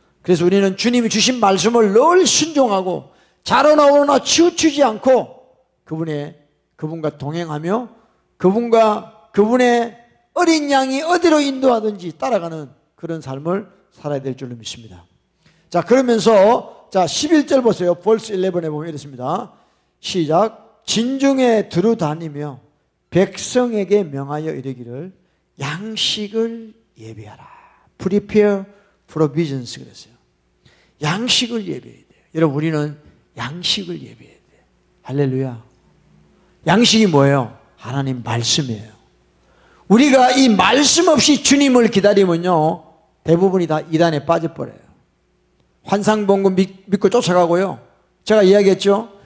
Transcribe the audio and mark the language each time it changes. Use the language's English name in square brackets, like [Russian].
[Korean] 그래서 우리는 주님이 주신 말씀을 늘 순종하고 자로나 우로나 치우치지 않고 그분과 동행하며 그분의 어린 양이 어디로 인도하든지 따라가는 그런 삶을 살아야 될 줄로 믿습니다. 자, 그러면서 자 11절 보세요. verse 11에 보면 이렇습니다. 시작. 진중에 두루 다니며 백성에게 명하여 이르기를 양식을 예비하라. [English] Prepare provisions [Korean] 그랬어요. 양식을 예비해야 돼요. 여러분 우리는 양식을 예비해야 돼요. 할렐루야. 양식이 뭐예요? 하나님 말씀이에요. 우리가 이 말씀 없이 주님을 기다리면요 대부분이 다 이단에 빠져버려요. 환상봉급 믿고 쫓아가고요. 제가 이야기했죠.